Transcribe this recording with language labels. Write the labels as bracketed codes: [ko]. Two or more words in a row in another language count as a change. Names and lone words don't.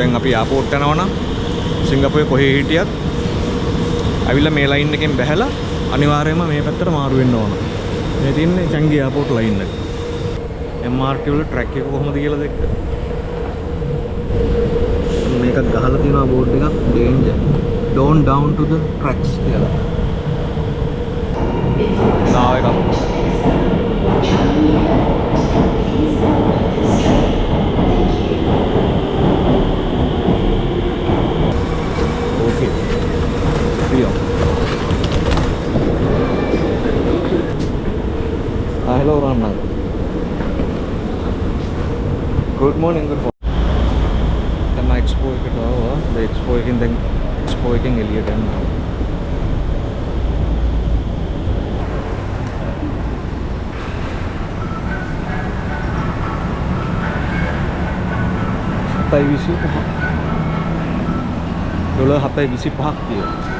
[si] දැන් අපි එයාපෝට් යනවා නම් සිංගප්පූරේ කොහේ හිටියත් ඇවිල්ලා මේ ලයින් එකෙන් බැහැලා අනිවාර්යයෙන්ම මේ පැත්තට මාරු වෙන්න ඕන. මේ තියෙන්නේ චංගි [en] airport line [si] එක. MRT වල ට්‍රැක් එක කොහොමද කියලා දෙන්න. මේකත් ගහලා තියෙනවා බෝඩ් එකක් [en] danger don't down to the tracks [si] කියලා. නාව එකක්. [en] Okay. Rio. Hello Rana. Good morning. Good morning. [si] Then expo එකට ආවා. The expo එකෙන් දැන් expo එකෙන් එළියට යනවා. $7.25ක් තියෙනවා.